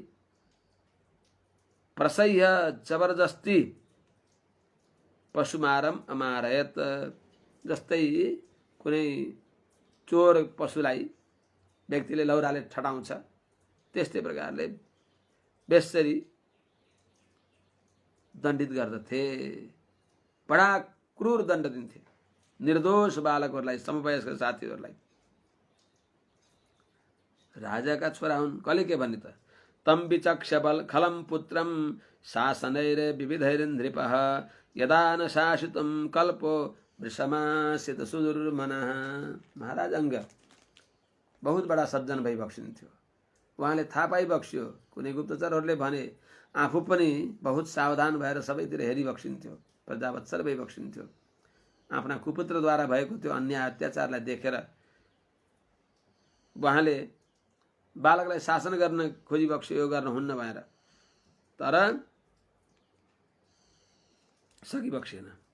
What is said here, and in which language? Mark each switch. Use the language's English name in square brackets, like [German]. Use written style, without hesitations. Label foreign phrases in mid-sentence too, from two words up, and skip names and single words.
[Nepali] प्रसह्य जबरजस्ती [Sanskrit] पशुमारम अमारयत, [Nepali] जस्तै कुनै चोर पशुलाई व्यक्तिले लौराले ठटाउँछ त्यस्तै प्रकारले बेसरी दण्डित गर्दथे। बडा क्रूर दण्ड दिन्थे निर्दोष बालकहरूलाई, समवयस्क साथीहरूलाई। राजाका छोरा हुन्, कसले के भन्ने त? [Sanskrit] तम विचक्ष बल खलम पुत्रम शासनैर विविधैरिन्द्रिपः, यदा न शासितुं कल्पो वृषमासित सुदुर्मनः। [Nepali] महाराज अङ्ग बहुत बडा सज्जन भई बक्सिन्थ्यो। उहाँले थाहा पाइ बक्स्यो। कुनै गुप्तचरहरूले भने आफू पनि बहुत सावधान भएर सबैतिर हेरी बक्सिन्थ्यो, प्रजावत्सल भई बक्सिन्थ्यो। आफ्ना कुपुत्रद्वारा भएको त्यो अन्याय अत्याचारलाई देखेर उहाँले बालकलाई शासन गर्न खोजी बक्स्यो, यो गर्न हुन्न भनेर, तर सकि बक्सिएन।